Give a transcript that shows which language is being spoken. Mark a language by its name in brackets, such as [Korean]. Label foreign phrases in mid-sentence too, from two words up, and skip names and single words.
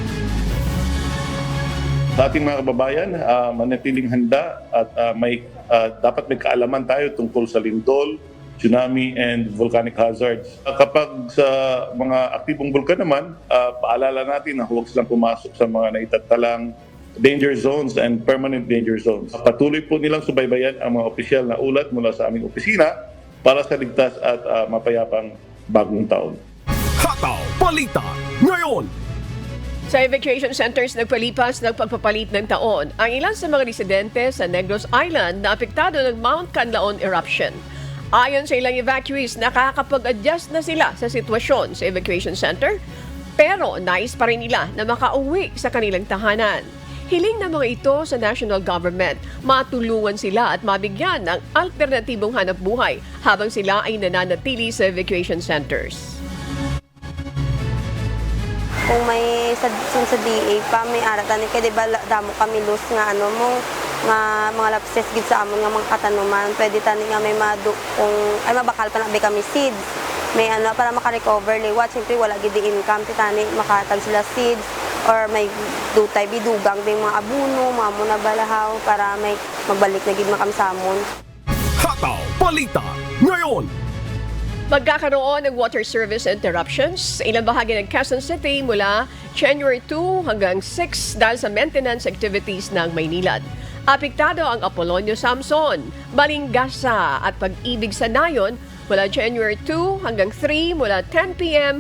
[Filipino] Sa ating mga kababayan, manatiling handa at dapat may kaalaman tayo tungkol sa lindol, tsunami, [English] and volcanic hazards. [Filipino] Kapag sa mga aktibong bulkan naman, paalala natin na huwag silang pumasok sa mga naitatalang [English] danger zones and permanent danger zones. [Filipino] Patuloy po nilang subaybayan ang mga opisyal na ulat mula sa aming opisina para sa ligtas at mapayapang bagong taon. Hataw Balita ngayon. Sa [English] evacuation centers [Filipino] nagpalipas ng pagpapalit ng taon ang ilan sa mga residente sa Negros Island na apektado ng Mount Canlaon eruption. Ayon sa ilang evacuees, nakakapag-adjust na sila sa sitwasyon sa [English] evacuation center [Filipino] pero nais pa rin nila na makauwi sa kanilang tahanan. Hiling ng mga ito sa [English] national government, [Filipino] matulungan sila at mabigyan ng alternatibong hanapbuhay habang sila ay nananatili sa [English] evacuation centers. [Hiligaynon] kung may sa DA pa may ara tani kay di ba damo kami lose nga ano mo nga mga lapses gid sa amon nga mga katanuman pwede tani nga may kung ay mabakal pa na kami seeds may ano para maka-recover liwat siyempre wala gid income tani makatag sila seeds or may dutay bidugang ding mga abuno mga muna balahaw para may magbalik na gid makamsamon. [Filipino] Hataw Balita ngayon. Magkakaroon ng [English] water service interruptions [Filipino] sa ilang bahagi ng Quezon City mula January 2 hanggang 6 dahil sa [English] maintenance activities [Filipino] ng Maynilad. Apektado ang Apolonio Samson, Balingasa at Pag-ibig sa Nayon mula January 2 hanggang 3 mula 10 p.m.